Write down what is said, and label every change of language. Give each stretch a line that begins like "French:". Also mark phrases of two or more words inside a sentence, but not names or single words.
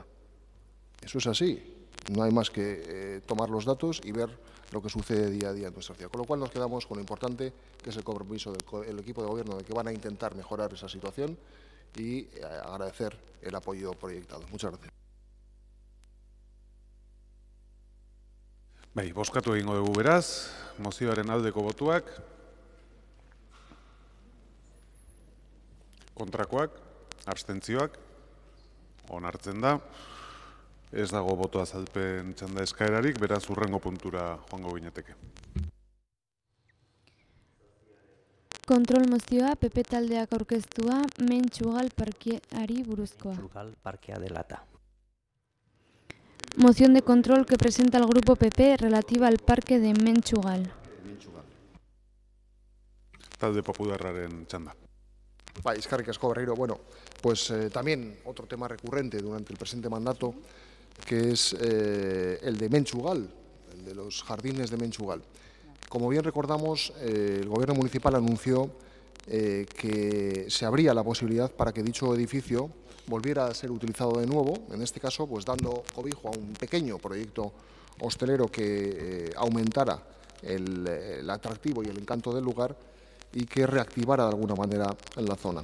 Spanish: Eso es así. No hay más que tomar los datos y ver lo que sucede día a día en nuestra ciudad. Con lo cual nos quedamos con lo importante, que es el compromiso del equipo de gobierno de que van a intentar mejorar esa situación y agradecer el apoyo proyectado. Muchas gracias.
Basque: Bai, bozkatu egingo dugu beraz, mozioaren aldeko botuak, kontrakoak, abstentzioak, onartzen da. Ez dago boto azalpen txanda eskaerarik, beraz hurrengo puntura joango ginateke. Kontrol mozioa PP taldeak aurkeztua Mentxugal parkeari buruzkoa. Mentxugal parkea delata.
Spanish: Moción de control que presenta el Grupo PP relativa al parque de Mentxugal.
Basque: Talde Popularraren txanda. Eskerrik asko berriro.
Spanish: Bueno, pues también otro tema recurrente durante el presente mandato, que es el de Mentxugal, el de los jardines de Mentxugal. Como bien recordamos, el Gobierno municipal anunció que se abría la posibilidad para que dicho edificio volviera a ser utilizado de nuevo, en este caso pues dando cobijo a un pequeño proyecto hostelero que aumentara el atractivo y el encanto del lugar y que reactivara de alguna manera en la zona.